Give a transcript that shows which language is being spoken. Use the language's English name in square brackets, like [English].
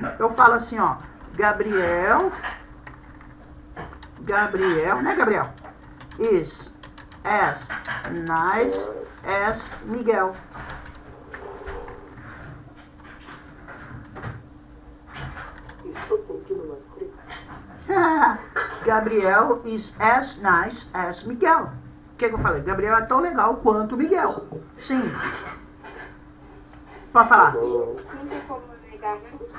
[Portuguese] Eu falo assim, ó, Gabriel, né, Gabriel? [English] Is as nice as Miguel. [Portuguese] Estou sentindo uma frio. [English] Gabriel is as nice as Miguel. [Portuguese] O que eu falei? Gabriel é tão legal quanto Miguel. Sim. Pode falar. Sim, não tem como negar, né?